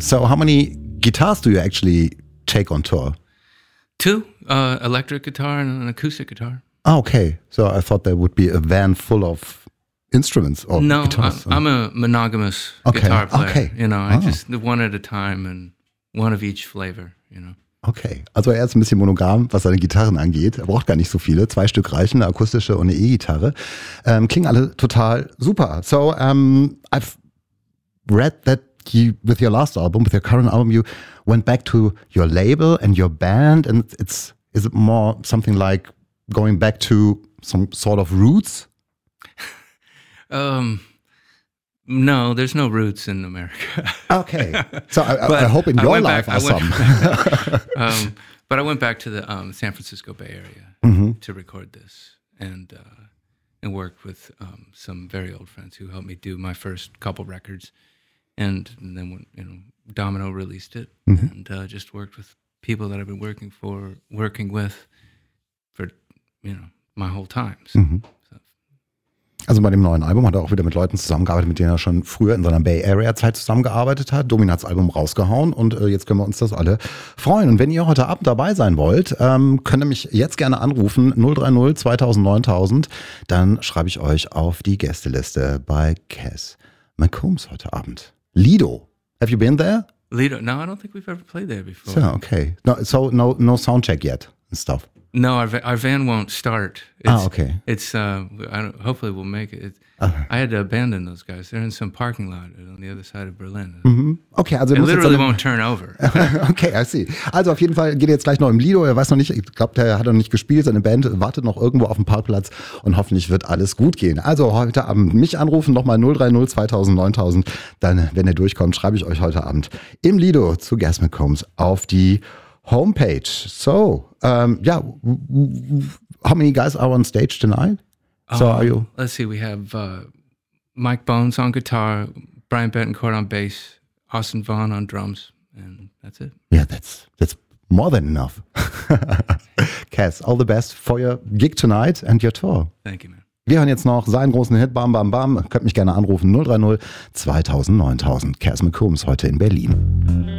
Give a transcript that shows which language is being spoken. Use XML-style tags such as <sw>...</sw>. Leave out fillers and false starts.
<en>So how many guitars do you actually take on tour? Two, electric guitar and an acoustic guitar. Oh, okay. So I thought there would be a van full of instruments or guitars. No, I'm a monogamous guitar player. Okay. You know, just one at a time and one of each flavor, you know.</en> <de>Okay, also er ist ein bisschen monogam, was seine Gitarren angeht. Er braucht gar nicht so viele. Zwei Stück reichen, eine akustische und eine E-Gitarre. Klingen alle total super.</de> <en>So, I've read that you, with your last album, with your current album, you went back to your label and your band. And is it more something like going back to some sort of roots? No, there's no roots in America. Okay. So I hope in your life are some. But I went back to the San Francisco Bay Area mm-hmm. to record this and work with some very old friends who helped me do my first couple records. And then Domino released it mm-hmm. and just worked with people that I've been working with for my whole time. So. Mm-hmm.</en> <de>Also bei dem neuen Album hat er auch wieder mit Leuten zusammengearbeitet, mit denen er schon früher in seiner Bay Area Zeit zusammengearbeitet hat. Domino hat das Album rausgehauen und jetzt können wir uns das alle freuen. Und wenn ihr heute Abend dabei sein wollt, könnt ihr mich jetzt gerne anrufen, 030 2000 9000. Dann schreibe ich euch auf die Gästeliste bei Cass McCombs heute Abend.</de> <en>Lido, have you been there? Lido, no, I don't think we've ever played there before. So, okay, no soundcheck yet and stuff. No, our van won't start. Okay. Hopefully we'll make it. I had to abandon those guys. They're in some parking lot on the other side of Berlin. Mm-hmm. Okay, also it literally won't turn over. Okay, I see.</en> <de>Also auf jeden Fall geht er jetzt gleich noch im Lido. Er weiß noch nicht, ich glaube, der hat noch nicht gespielt. Seine Band wartet noch irgendwo auf dem Parkplatz und hoffentlich wird alles gut gehen. Also heute Abend mich anrufen, nochmal 030 2000 9000. Dann, wenn er durchkommt, schreibe ich euch heute Abend im Lido zu Kasmik Holmes auf die Homepage.</de> <en>So, how many guys are on stage tonight? Let's see, we have Mike Bones on guitar, Brian Betancourt on bass, Austin Vaughn on drums, and that's it. Yeah, that's more than enough. Cass, all the best for your gig tonight and your tour. Thank you, man.</en> <de>Wir hören jetzt noch seinen großen Hit, Bam Bam Bam. Könnt mich gerne anrufen, 030 2000 9000. Kasmik Holmes heute in Berlin.</de>